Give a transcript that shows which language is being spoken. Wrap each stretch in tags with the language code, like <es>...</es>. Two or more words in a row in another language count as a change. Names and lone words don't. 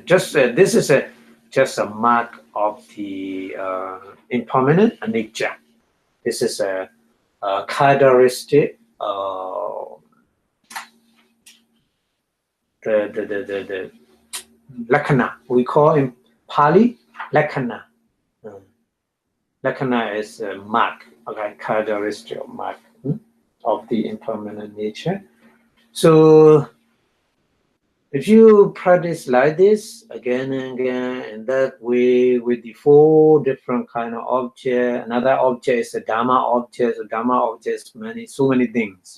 <en>Just this is just a mark of the impermanent nature. This is a characteristic. The lakkhana, we call in Pali lakkhana. Lakkhana is a mark, okay, characteristic mark of the impermanent nature. So if you practice like this again and again in that way with the 4 different kind of objects, another object is a Dhamma object, so Dhamma objects so many things.</en>